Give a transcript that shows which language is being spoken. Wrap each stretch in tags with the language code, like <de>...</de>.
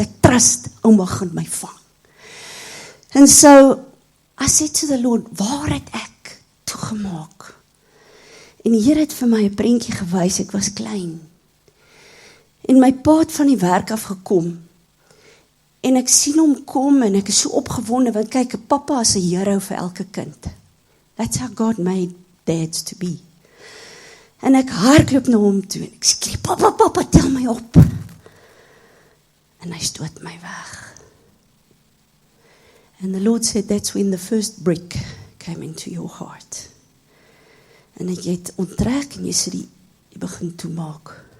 <af>Ek trust, ouma gaan my vang.</af> <en>And so I said to the Lord,</en> <af>waar het ek toegemaak? En die Here het vir my 'n prentjie gewys, ek was klein. En my pa het van die werk af gekom. En ek sien hom kom en ek is so opgewonde, want kyk, 'n pappa is 'n hero vir elke kind.</af> <en>That's how God made dads to be.</en> <af>En ek hardloop na hom toe en ek skree, papa, tel my op. En hy stoot my weg.</af> <en>And the Lord said, that's when the first brick came into your heart.</en> <af>En jy het onttrek en jy begin toemaak.</af>